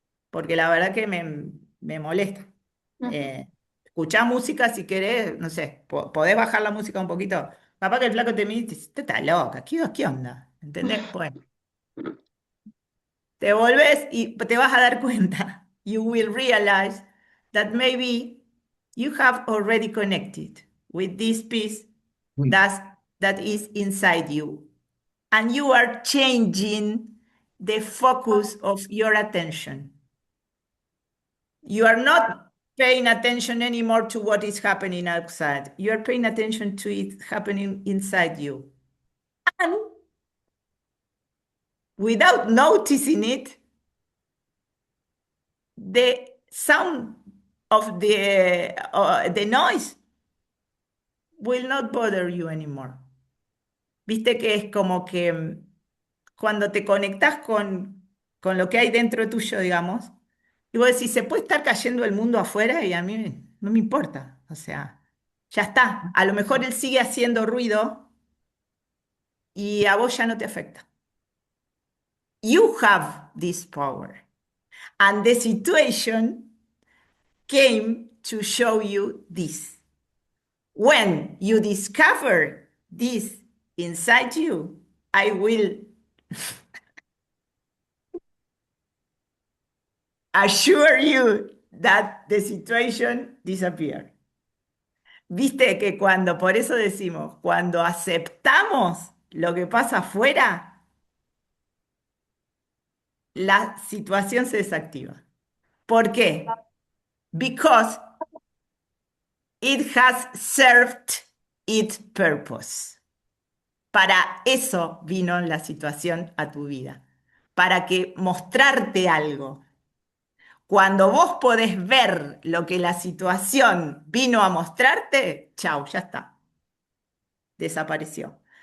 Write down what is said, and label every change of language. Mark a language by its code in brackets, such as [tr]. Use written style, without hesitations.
[es] Porque la verdad que me molesta. Escuchá música si querés, no sé, podés bajar la música un poquito. Capaz que el flaco te mira y te dice, "Usted está loca, ¿qué onda? ¿Entendés? Bueno, te volvés y te vas a dar cuenta. [en] You will realize that maybe you have already connected with this piece that is inside you. And you are changing the focus of your attention. You are not paying attention anymore to what is happening outside. You are paying attention to it happening inside you. And without noticing it, the sound of the noise will not bother you anymore. [es] Viste que es como que cuando te conectás con lo que hay dentro tuyo, digamos, y vos decís, se puede estar cayendo el mundo afuera y a mí no me importa. O sea, ya está. A lo mejor él sigue haciendo ruido y a vos ya no te afecta. [en] You have this power. And the situation came to show you this. When you discover this inside you, I will assure you that the situation disappeared. [es] Viste que cuando, por eso decimos, cuando aceptamos lo que pasa afuera, la situación se desactiva. ¿Por qué? [en] Because it has served its purpose. [es] Para eso vino la situación a tu vida, para que mostrarte algo. Cuando vos podés ver lo que la situación vino a mostrarte, chau, ya está, desapareció.